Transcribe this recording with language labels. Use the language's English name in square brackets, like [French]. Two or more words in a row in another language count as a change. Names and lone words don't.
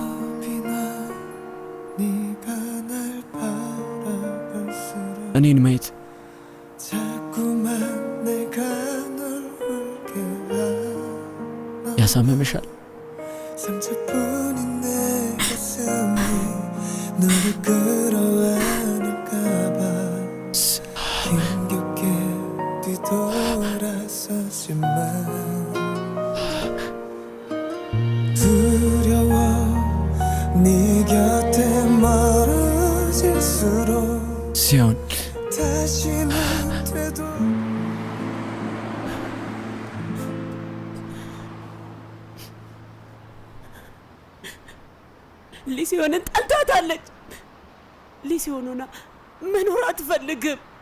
[Amharic] እኔን ማየት ያሳመመሻል? [Korean] 상처뿐인 내 가슴이 너를 끌어안을까봐 힘겹게 뒤돌아서지만 두려워 네 곁에 멀어질수록 [Amharic] ሲሆን [Korean] 다시는 되돌 [Amharic] ሊሲዮንን ጠልታታለች። ሊሲዮን ሆና መኖር አትፈልግም።